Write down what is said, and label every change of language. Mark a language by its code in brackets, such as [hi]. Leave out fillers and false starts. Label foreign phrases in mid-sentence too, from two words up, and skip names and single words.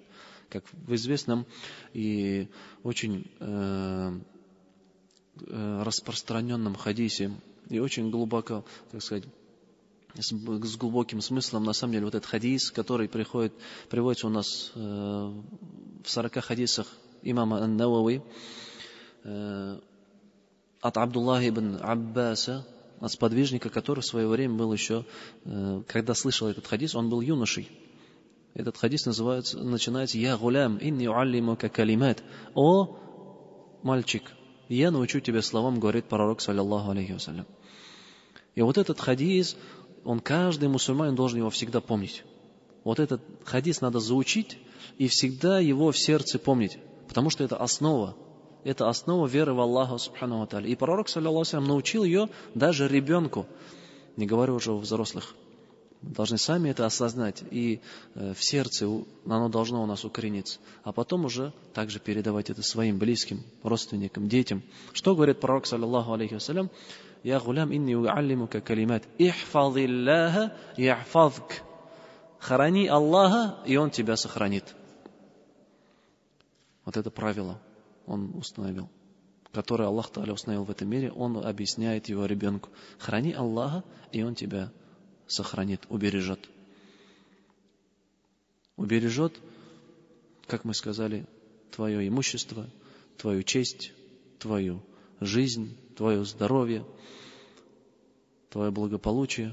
[ru] Как в известном и очень распространенном хадисе, и очень глубоко, так сказать, с глубоким смыслом, на самом деле, вот этот хадис, который приводится у нас в 40 хадисах имама Ан-Навави от Абдуллаха ибн Аббаса, от сподвижника, который в свое время был еще, когда слышал этот хадис, он был юношей. Этот хадис начинается [ar] «يا غلام إني أعلمك كلمات». [ru] «О, мальчик, я научу тебя словам», говорит пророк, [ar] صلى الله عليه وسلم. [ru] И вот этот хадис, каждый мусульманин должен его всегда помнить. Вот этот хадис надо заучить и всегда его в сердце помнить, потому что это основа. Это основа веры в Аллаха [ar] سبحانه وتعالى. [ru] И пророк, [ar] صلى الله عليه وسلم, [ru] научил ее даже ребенку, не говорю уже о взрослых. Мы должны сами это осознать, и в сердце оно должно у нас укорениться. А потом уже также передавать это своим близким, родственникам, детям. Что говорит пророк, [ar] صلى الله عليه وسلم? «يا غلام إني أعلمك كلمات احفظ الله يحفظك». [ru] Храни Аллаха, и Он тебя сохранит. Вот это правило Он установил, которое [ar] الله تعالى [ru] установил в этом мире. Он объясняет его ребенку. Храни Аллаха, и Он тебя сохранит, убережет. Убережет, как мы сказали, твое имущество, твою честь, твою жизнь, твое здоровье, твое благополучие.